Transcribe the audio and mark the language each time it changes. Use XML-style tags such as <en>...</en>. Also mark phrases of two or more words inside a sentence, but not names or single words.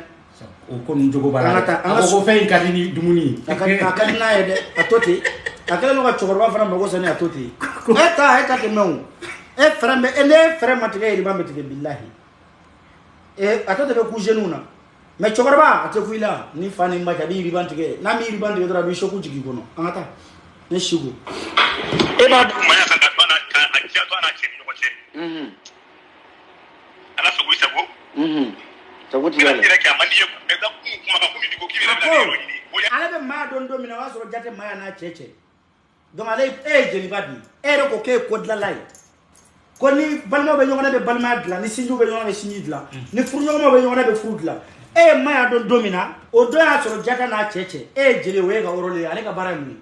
<bm>O ko nin jogo b'a la. A ko fɛn in ka di ni dumuni ye. A ka di n'a ye dɛ a to ten a kɛlen don ka cɛkɔrɔba fana mago sani a to ten. E ta tɛmɛ o e fɛrɛ bɛ ne fɛrɛ ma tigɛ yiriba bɛ tigɛ bilahi. A to tɛ bɛ ku jeunes na mais cɛkɔrɔba a tɛ ku i la ni fa ni ba cɛ a bɛ yiriba tigɛ n'a mi yiriba tigɛ dɔrɔn a bɛ choc jigin i kɔnɔ an ka taa ne Siko. E b'a dɔn maya kan ka to a n'a cɛ ni ɲɔgɔn cɛ. Ala sago i sago. Sago ti yɛlɛ. Ale bɛ maya dɔn don min na o y'a sɔrɔ jate maya n'a cɛ cɛ donc ale e ye jeliba de ye e yɛrɛ ko k'e ye ko dilanla ye ko ni balimaw bɛ ɲɔgɔn na bɛ balimaya dilan ni sinjiw bɛ ɲɔgɔn na bɛ sinji dilan ni furuɲɔgɔnmaw bɛ ɲɔgɔn na bɛ furu dilan e ye maya dɔn don min na o don y'a sɔrɔ jata n'a cɛ cɛ e ye jeli o ye ka yɔrɔ le ye ale ka baara ye mun ye</bm>